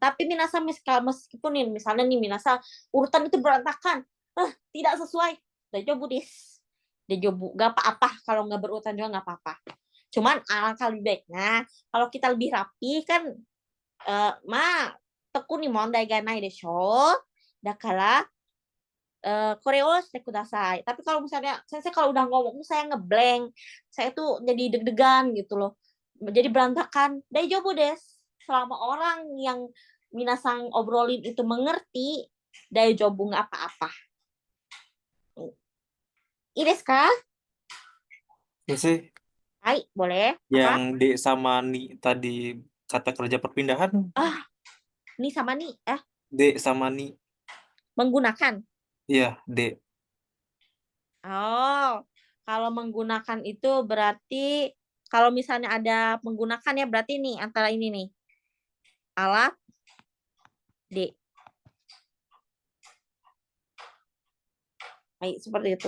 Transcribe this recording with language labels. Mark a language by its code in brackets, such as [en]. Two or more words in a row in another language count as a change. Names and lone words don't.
[id] Tapi minasan meskipun nih misalnya nih minasan urutan itu berantakan, tidak sesuai. [ja] 大丈夫です. [id] Dajobu, gak apa-apa kalau nggak berurutan juga nggak apa-apa. Cuman alangkah lebih baiknya kalau kita lebih rapi kan, tekuni [ja] 問題がないでしょ. だからこれをしてください. [id] Tapi kalau misalnya saya kalau udah ngomong saya ngeblank, saya tuh jadi deg-degan gitu loh. Jadi berantakan. [ja] 大丈夫です. [id] Selama orang yang minasang obrolin itu mengerti, daijoubu nggak apa-apa. [ja] いいですか? [id] Sensei, Hai, boleh. Apa? yang D sama Ni tadi kata kerja perpindahan, Ni sama ni. D sama Ni. Menggunakan. Iya, D. Oh, kalau menggunakan itu berarti kalau misalnya ada menggunakan ya berarti nih antara ini nih. Alat D. Baik, seperti itu.